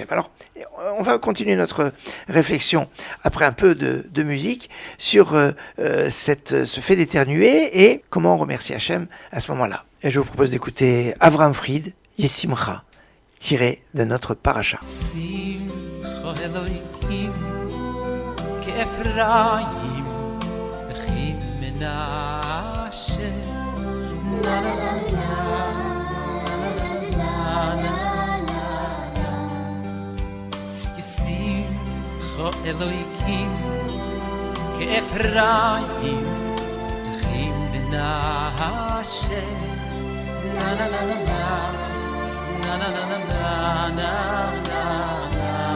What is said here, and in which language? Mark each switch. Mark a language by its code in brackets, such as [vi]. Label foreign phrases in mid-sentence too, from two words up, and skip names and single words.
[fr] Alors, on va continuer notre réflexion après un peu de musique sur ce fait d'éternuer et comment on remercie Hachem à ce moment-là. Et je vous propose d'écouter Avram Fried, Yesimcha, tiré de notre paracha. [he] כאפרים וכי מנשה לה לה לה לה לה לה ישמחו אלוהיקים כאפרים וכי מנשה לה לה לה לה na na na na na na na